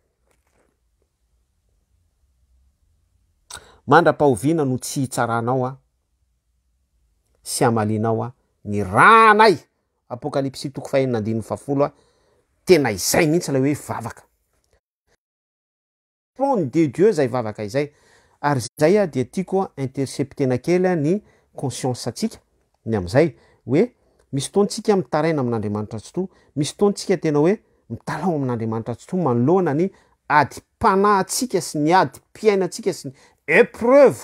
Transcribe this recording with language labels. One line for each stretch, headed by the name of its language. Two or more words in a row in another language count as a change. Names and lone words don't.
Malagasy: Mandra-pahoviana no tsy hitsaranao a sy amalinao a ny ranay apokalipsy 4:10 tena izay mihitsy la hoe vavaka
French: trône de Dieu
Malagasy: zay vavaka izay. Ary zay a dia tiako interceptena kely ny conscience atsika ny am'izay hoe misy fotoantsika mitaraina amin'Andriamanitra tsy to, misy fotoantsika tena hoe mitalao amin'Andriamanitra tsy to manoloana ny adi-panahintsika sy ny adi-piainantsika sy ny épreuve.